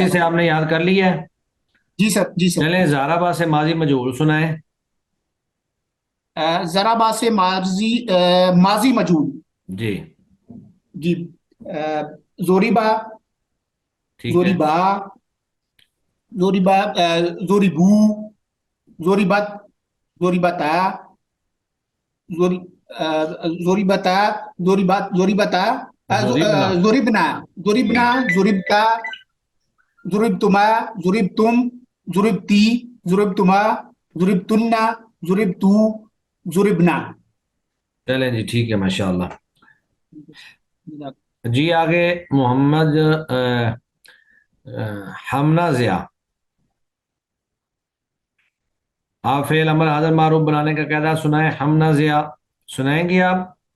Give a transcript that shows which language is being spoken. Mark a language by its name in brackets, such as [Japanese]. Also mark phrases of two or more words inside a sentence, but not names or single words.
[Urdu] پیچھے سے آپ نے یاد کر لیا ہے. جی سر. جی سر. چلیں زارابا سے ماضی مجہول سنائیں. ذرا با سے ماضی مجہول. جی جی. زوری با، ٹھیک ہے. زوری با، [Arabic] ضُرِبَ، ضُرِبُوا، ضُرِبَتْ، ضُرِبَتَا، ضُرِ ضُرِبَتَا، ضُرِبَتَا, ضُرِبْنَ. ضُرِبْنَ، ضُرِبْنَ، ضُرِبْتَ، ضُرِبْتُمَا، ضُرِبْتُمْ، ضُرِبْتِ، ضُرِبْتُمَا، ضُرِبْتُنَّ، ضُرِبْتُ، ضُرِبْنَا. [Urdu] چلیں جی، ٹھیک ہے، ماشاءاللہ۔ جی آگے محمد ہمنا ضیا، آپ فعل امر حاضر معروف بنانے کا قاعدہ سنائے. ہمنا ضیا سنائیں گی آپ?